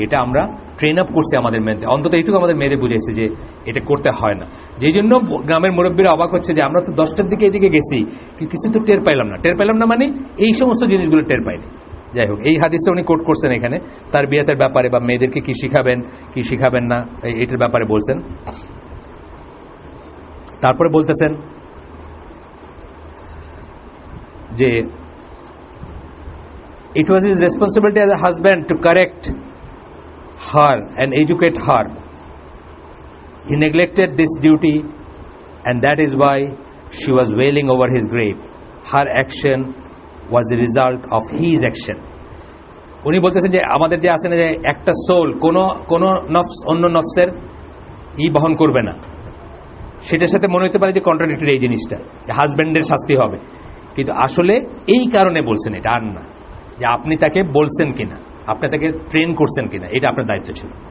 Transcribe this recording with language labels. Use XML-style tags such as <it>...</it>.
<bn>এটা আমরা train up করছি আমাদের মেয়েদের, অন্তত এইটুকু আমাদের মেয়েদের বুঝেছি যে এটা করতে হয় না। যেই জন্য গ্রামের মুরব্বীরা অবাক হচ্ছে যে আমরা তো 10টার দিকে এদিকে গেছি, কিছু তো টের পাইলাম না। টের পাইলাম না মানে এই সমস্ত জিনিসগুলো টের পাইনি। যাই হোক, এই হাদিসটা উনি কোট করছেন এখানে তার বিয়াতের ব্যাপারে বা মেয়েদেরকে কি শিখাবেন কি শিখাবেন না এটার ব্যাপারে বলছেন। তারপরে বলতেছেন যে</bn> <en>it was his responsibility as a husband to correct her and educate her. He neglected this duty, and that is why she was wailing over his grave. Her action was the result of his action.</en> <bn>উনি বলতেছেন যে আমাদের যে আছে না যে একটা soul কোনো নফস অন্য নফসের বহন করবে না, সেটার সাথে মনে হতে পারে যে কন্ট্রাডিক্টরি এই জিনিসটা, যে হাজব্যান্ডের শাস্তি হবে, কিন্তু আসলে এই কারণে বলছেন এটা, আর না যে আপনি তাকে বলছেন কিনা, আপনি তাকে ট্রেন করছেন কিনা, এটা আপনার দায়িত্ব ছিল।</bn>